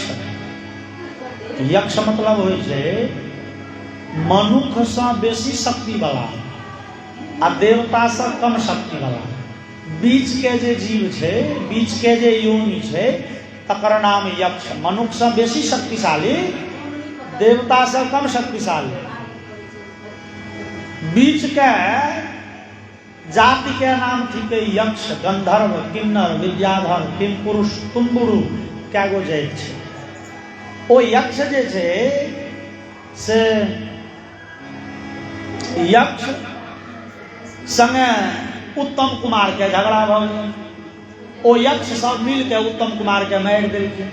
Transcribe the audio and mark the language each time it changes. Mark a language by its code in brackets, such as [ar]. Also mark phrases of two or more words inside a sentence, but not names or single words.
[mai] यक्ष मतलब होइ छै मनुख से बेसी शक्ति वाला आ देवता से कम शक्ति वाला, बीच के जे जीव छै, बीच के जे योनि छै तकर नाम यक्ष। मनुख से बेसी शक्तिशाली, देवता से कम शक्तिशाली, बीच के जाति के नाम थिके यक्ष, गंधर्व, किन्नर, विद्याधर, किमपुरुष, तुम्बुरु कए गो जाति छै। ओ यक्ष जे छै से यक्ष संगे उत्तम कुमार के झगड़ा भ गेल। ओ यक्ष सब मिल के उत्तम कुमार के मारि देलखिन।